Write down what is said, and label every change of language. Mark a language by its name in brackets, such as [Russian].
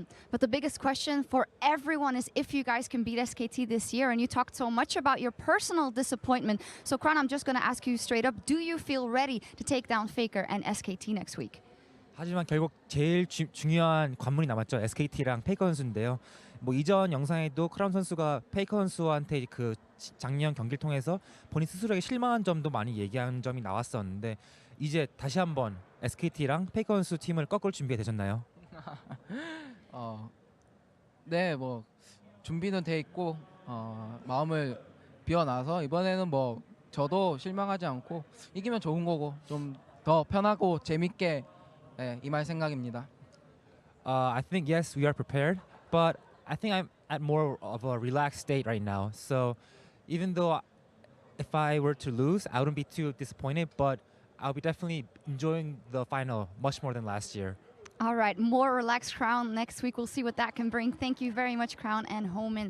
[English] But the biggest question for everyone is if you guys can beat SKT this year. And you talked so much about your personal disappointment. So, Kran, I'm just going to ask you straight up. Do you feel ready to take down Faker and SKT next week? [Korean] 하지만 결국 제일 중요한 관문이 남았죠. SKT랑 페이커 선수인데요. 뭐 이전 영상에도 크라운 선수가 페이커 선수한테 그 작년 경기를 통해서 본인 스스로에게 실망한 점도 많이 얘기한 점이 나왔었는데, 이제 다시 한번 SKT랑 페이커 선수 팀을 꺾을 준비가 되셨나요? 네, 뭐 준비는 돼 있고 마음을 비워놔서 이번에는 뭐 저도 실망하지 않고 이기면 좋은 거고 좀 더 편하고 재밌게 임할 생각입니다. [English] I think yes, we are prepared, but I think I'm at more of a relaxed state right now. So even though if I were to lose, I wouldn't be too disappointed, but I'll be definitely enjoying the final much more than last year. All right, more relaxed Crown next week. We'll see what that can bring. Thank you very much, Crown and Homan.